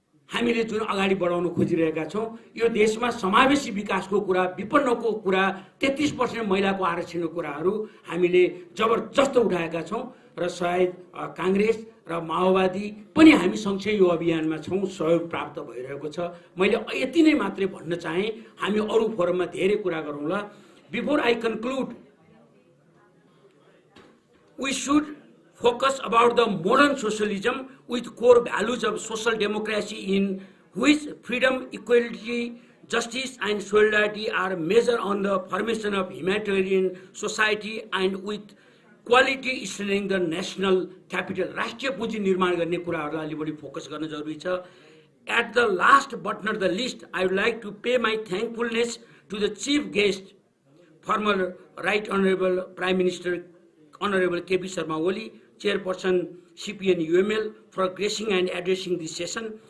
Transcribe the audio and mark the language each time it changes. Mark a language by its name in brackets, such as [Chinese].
[Nepali] हामीले जुन अगाडि बढाउन खोजिरहेका छौं, यो देशमा समावेशी विकासको कुरा, विपन्नको कुरा, 33% महिलाको आरक्षणको कुराहरू हामीले जबरजस्त उठाएका छौं र सायद कांग्रेस र माओवादी पनि हामी सँगसँगै यो अभियानमा छौं, सहयोग प्राप्त भइरहेको छ। मैले यति नै मात्रै भन्न चाहे, हामी अरु फोरममा धेरै कुरा गरौँला। [English] Before I conclude, we should focus about the modern socialism with core values of social democracy in which freedom, equality, justice and solidarity are measured on the formation of humanitarian society and with quality strengthening the national capital. [Nepali] राष्ट्रिय पुँजी निर्माण गर्ने कुराहरूलाई अलि बढी focus गर्न जरुरी छ। [English] At the last but not the least, I would like to pay my thankfulness to the chief guest, former Right Honorable Prime Minister Honorable K.P. Sharma Oli, Chairperson CPN UML, for gracing and addressing this session.